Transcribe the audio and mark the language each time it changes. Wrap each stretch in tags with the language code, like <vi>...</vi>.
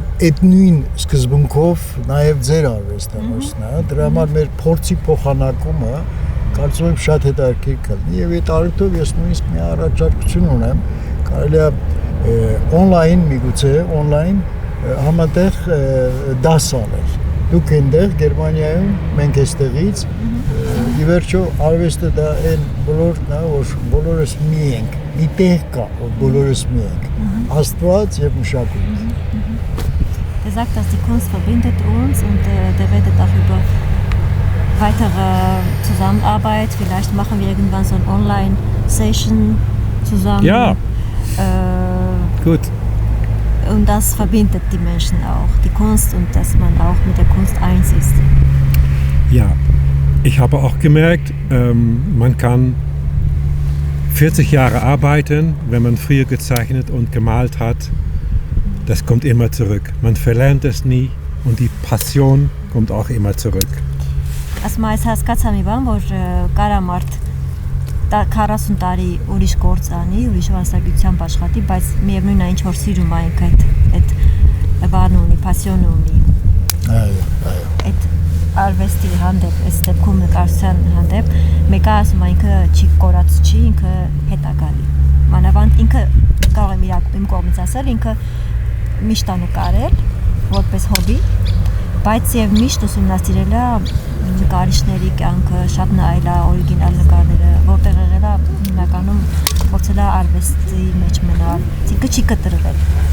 <hy>այդ նույն սկզբունքով նաեւ ձեր արվեստանոցն է, դրա համար մեր փորձի փոխանակումը կարծում եմ շատ հետաքրքիր կլինի եւ այդ առիթով ես նույնիսկ մի առաջարկություն ունեմ, կարելի է online միգուցե online համատեղ դաս անել։ Դուք այնտեղ Գերմանիայում, մենք այստեղից ի վերջո արվեստը դա այն ոլորտն է, որ բոլորս մի ենք, մի տեղ կա, որ բոլորս մի ենք։ Աստված եւ մշակույթ։</hy> <de>Er sagt, dass die Kunst verbindet uns und der redet auch über weitere Zusammenarbeit. Vielleicht machen wir irgendwann so eine Online-Session zusammen. Ja. Gut. Und das verbindet die Menschen auch, die Kunst und dass man auch mit der Kunst eins ist. Ja, ich habe auch gemerkt, man kann 40 Jahre arbeiten, wenn man früher gezeichnet und gemalt hat. Das kommt immer zurück. Man verlernt es nie und die Passion kommt auch immer zurück.</de> <hy>Ասում այս հասկացա մի բան, որ կարամարդ 40 տարի ուրիշ գործ անի, ուրիշ մասնագիտությամբ աշխատի, բայց միևնույն է ինչ որ սիրում է այդ բանը ունի, պասիոնը ունի։ Այո։ Այդ արվեստի հանդեպ, այս դեպքում նկարչության հանդեպ, մեկը ասում է ինքը չի կորած չի, ինքը հետ է գալի։ Մանավանդ ինքը կարող եմ իմ կողմից ասել, ինքը միշտ է նկարել որպես հոբի, բայց եւ միշտ ուսումնասիրել է նկարիչների կյանքը, շատ նայել է օրիգինալ նկարները, որտեղ եղել է հիմնականում փորձել է արվեստի մեջ մնալ, ինքը չի կտրվել։</hy>